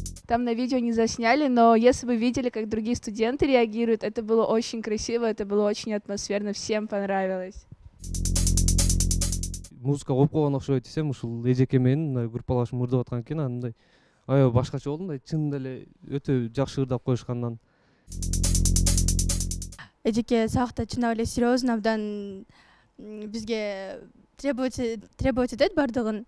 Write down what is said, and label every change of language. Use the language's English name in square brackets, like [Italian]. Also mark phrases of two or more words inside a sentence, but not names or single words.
[Russian] там на видео не засняли, но если вы видели, как другие студенты реагируют, это было очень красиво, это было очень атмосферно, всем понравилось. [Kyrgyz] Музыка коюп койгон окшойт десем, ушул эжеке менен группалашып ырдап аткан экен, андай аябай башкача болду, мындай чынында эле өтө жакшы ырдап коюшкандан. Эжеке саакта чынап эле серьезно абдан бизге требовать этет бардыгын.